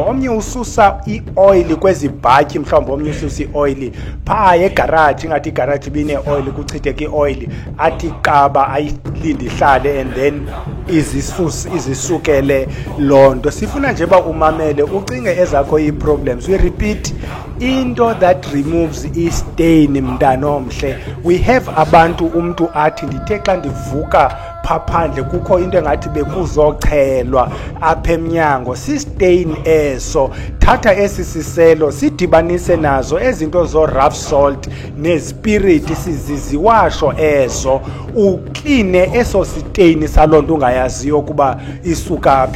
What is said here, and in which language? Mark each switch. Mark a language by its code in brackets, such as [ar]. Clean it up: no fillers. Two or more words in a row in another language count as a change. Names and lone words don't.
[xh] Omnye ususa i-oil kwezi bhatyi, mhlawumbi omnye ususa i-oil phaa egaraji, ingathi igaraji ibine-oil, kuchitheke i-oil, athi qaba ayilinde ihlale [en] and then [xh] izisukele loo nto. Sifuna nje uba umamele ucinge ezakho ii-problems. [en] We repeat, into that removes i-stain, [xh] mntana omhle. [en] We have [xh] abantu, umntu athi ndithe xa ndivuka phandle kukho into engathi bekuzochelwa apha emnyango, si-stain eso. Thatha esi siselo sidibanise nazo ezinto zo- [en] rough salt [xh] nespirit, siziziwasho ezo, ukline eso stain saloo nto ungayaziyo ukuba isuka phi.